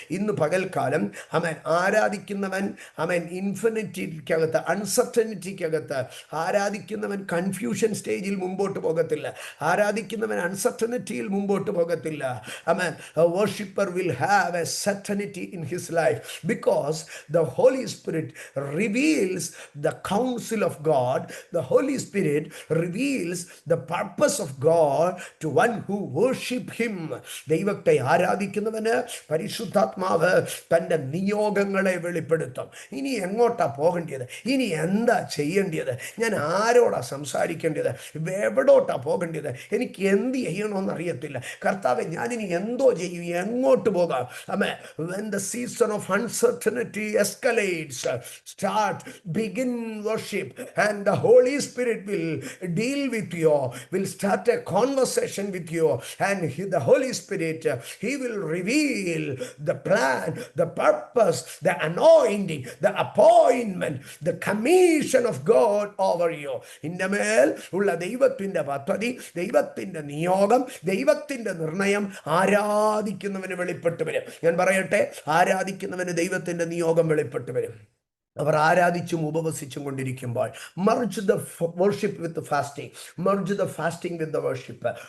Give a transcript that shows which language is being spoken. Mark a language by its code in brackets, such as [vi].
[ml] ഇന്ന് പകൽക്കാലം അവൻ ആരാധിക്കുന്നവൻ, അവൻ ഇൻഫിനിറ്റിക്കകത്ത്, അൺസർട്ടനിറ്റിക്കകത്ത് ആരാധിക്കുന്നവൻ കൺഫ്യൂഷൻ സ്റ്റേജിൽ മുമ്പോട്ട് പോകത്തില്ല, ആരാധിക്കുന്നവൻ അൺസർട്ടനിറ്റിയിൽ മുമ്പോട്ട് പോകത്തില്ല. [en] അവൻ worshipper will have a certainty in his life because the Holy Spirit reveals the counsel of God. The Holy Spirit reveals the purpose of God to one who worship him. [ml] ദൈവത്തെ ആരാധിക്കുന്നവന് പരിശുദ്ധാത്മാവ് തൻ്റെ നിയോഗങ്ങളെ വെളിപ്പെടുത്തും. ഇനി എങ്ങോട്ടാ പോകേണ്ടത്, ഇനി എന്താ ചെയ്യേണ്ടത്, ഞാൻ ആരോടാ സംസാരിക്കേണ്ടത്, എവിടോട്ടാ പോകേണ്ടത്, എനിക്ക് എന്ത് ചെയ്യണമെന്ന് അറിയത്തില്ല. കർത്താവെ, ഞാനിനി എന്തോ ചെയ്യും, എങ്ങോട്ട് പോകാം? [en] When the season of uncertainty escalates, begin worship, and the Holy Spirit will deal with you, will start a conversation with you, and the Holy Spirit, he will reveal the plan, the purpose, the anointing, the appointment, the commission of God over you. [ml] ഇന്നമേൽ ഉള്ള ദൈവത്തിന്റെ പദ്ധതി, ദൈവത്തിന്റെ നിയോഗം, ദൈവത്തിന്റെ നിർണയം ആരാധിക്കുന്നവന് വെളിപ്പെട്ട് വരും. ഞാൻ പറയട്ടെ, ആരാധിക്കുന്നവന് ദൈവത്തിന്റെ നിയോഗം വെളിപ്പെട്ട് വരും. അവർ ആരാധിച്ചും ഉപവസിച്ചും കൊണ്ടിരിക്കുമ്പോൾ [en] Merge the worship with fasting, merge the fasting with the worship.